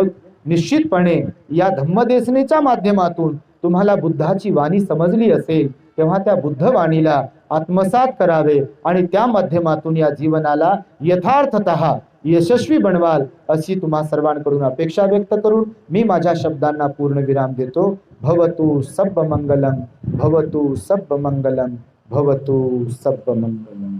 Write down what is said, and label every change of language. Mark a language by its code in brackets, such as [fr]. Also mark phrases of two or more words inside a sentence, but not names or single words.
[mr] निश्चितपणे या धम्मदेसनेच्या माध्यमातून तुम्हाला बुद्धाची वाणी समजली असेल, तेव्हा त्या बुद्धवाणीला आत्मसात करावे आणि त्या माध्यमातून या जीवनाला यथार्थतः यशस्वी बनवाल अशी तुम्हा सर्वांकडून अपेक्षा व्यक्त करून मी माझ्या शब्दांना पूर्ण विराम देतो. [pi] भवतु सब्ब मंगलम, भवतु सब्ब मंगलम, भवतु सब्ब मंगलम.